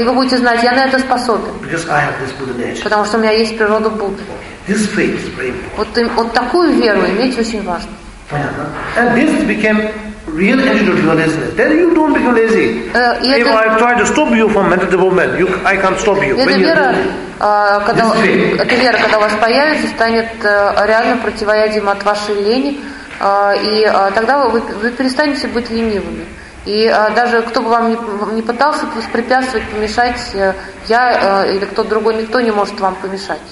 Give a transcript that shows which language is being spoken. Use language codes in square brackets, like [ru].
[ru] И вы будете знать, я на это способен. [en] Because I have this Buddha nature. [ru] Потому что у меня есть природа Будды. [en] This faith is very important. [ru] Вот такую веру иметь очень важно. [en] And this became real individualism. Then you don't become lazy. If I try to stop you from mental development, I can't stop you. [ru] Эта вера, когда у вас появится, станет реальным противоядием от вашей лени, и тогда вы перестанете быть ленивыми. И даже кто бы вам не пытался воспрепятствовать, помешать, я или кто-то другой, никто не может вам помешать.